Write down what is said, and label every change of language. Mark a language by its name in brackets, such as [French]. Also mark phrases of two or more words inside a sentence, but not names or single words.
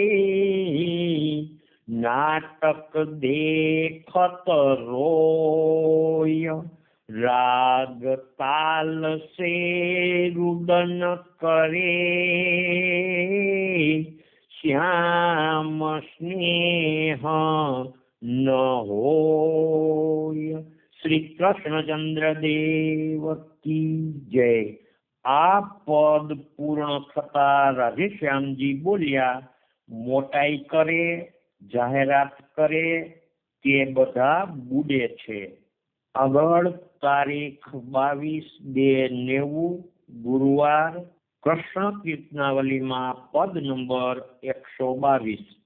[Hindi] नाटक देखत रोय, राग ताल से रुदन करे, श्याम स्नेह न होय। श्री कृष्णचंद्र देव की जय। [Gujarati] આ પદ પૂર્ણ થતા રાધેશ્યામજી બોલ્યા, મોટાઈ કરે, જાહેરાત કરે તે બધા બુડે છે। આગળ તારીખ 22/2/90 ગુરુવાર કૃષ્ણ કીર્તનાવલીમાં પદ નંબર 122।